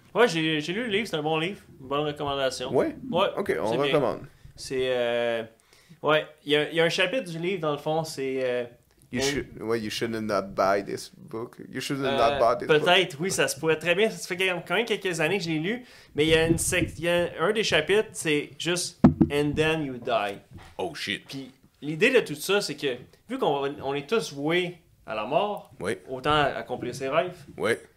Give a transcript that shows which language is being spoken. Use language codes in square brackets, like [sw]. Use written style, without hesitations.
[fr] Ouais, j'ai lu le livre, c'est un bon livre. Une bonne recommandation. Ouais? Ouais. Ok, on c'est bien. recommande. C'est. Ouais, il y a un chapitre du livre, dans le fond, c'est. [en] You shouldn't not buy this book. You shouldn't not buy this book. [fr] Peut-être, oui, ça se pourrait très bien. Ça fait quand même quelques années que je l'ai lu. Mais il y a un des chapitres, c'est juste [en] And then you die. Oh shit. [fr] Puis l'idée de tout ça, c'est que vu qu'on est tous voués à la mort, Oui, autant accomplir ses rêves. oui.